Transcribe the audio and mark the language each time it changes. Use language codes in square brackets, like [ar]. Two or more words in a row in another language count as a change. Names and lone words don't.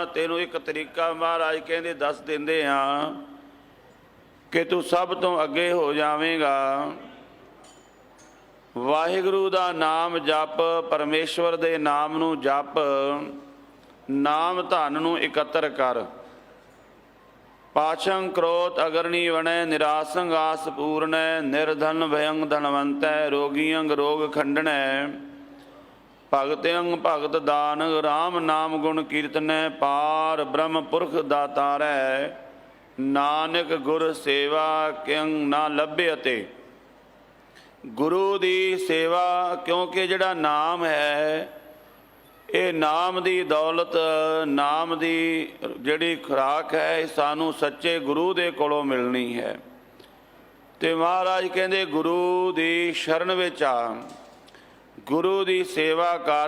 [pa] ਤੈਨੂੰ ਇੱਕ ਤਰੀਕਾ ਮਹਾਰਾਜ ਕਹਿੰਦੇ ਦੱਸ ਦਿੰਦੇ ਹਾਂ ਕਿ ਤੂੰ ਸਭ ਤੋਂ ਅੱਗੇ ਹੋ ਜਾਵੇਂਗਾ। ਵਾਹਿਗੁਰੂ ਦਾ ਨਾਮ ਜਪ, ਪਰਮੇਸ਼ਵਰ ਦੇ ਨਾਮ ਨੂੰ ਜਪ, ਨਾਮ ਧਨ ਨੂੰ ਇਕੱਤਰ ਕਰ। [sa] पाशं क्रोध अगरणी वणै निरासंग आस पूर्णै निर्धन भयंग धनवंतै रोगियंग रोग खंडनै भगत्यंग भगत दान राम नाम गुण कीर्तनै पार ब्रह्म पुरख दातारै नानक गुर सेवा किंग ना लभ्यते। [pa] ਗੁਰੂ ਦੀ ਸੇਵਾ ਕਿਉਂਕਿ ਜਿਹੜਾ ਨਾਮ ਹੈ ਇਹ ਨਾਮ ਦੀ ਦੌਲਤ ਨਾਮ ਦੀ ਜਿਹੜੀ ਖੁਰਾਕ ਹੈ ਸਾਨੂੰ ਸੱਚੇ ਗੁਰੂ ਦੇ ਕੋਲੋਂ ਮਿਲਣੀ ਹੈ। ਤੇ ਮਹਾਰਾਜ ਕਹਿੰਦੇ ਗੁਰੂ ਦੀ ਸ਼ਰਨ ਵਿੱਚ ਆ, ਗੁਰੂ ਦੀ ਸੇਵਾ ਕਰ।